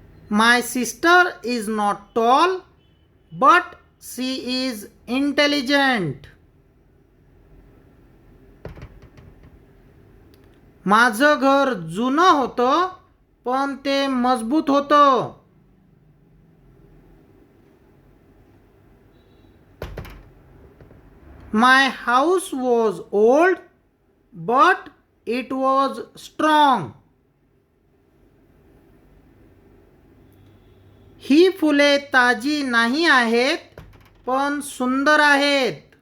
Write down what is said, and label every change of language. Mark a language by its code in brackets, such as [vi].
[en] My sister is not tall but she is intelligent. [mr] माझं घर जुनं होतं पण ते मजबूत होतं. [en] My house was old but it was strong. [mr] ही फुले ताजी नाही आहेत पण सुंदर आहेत.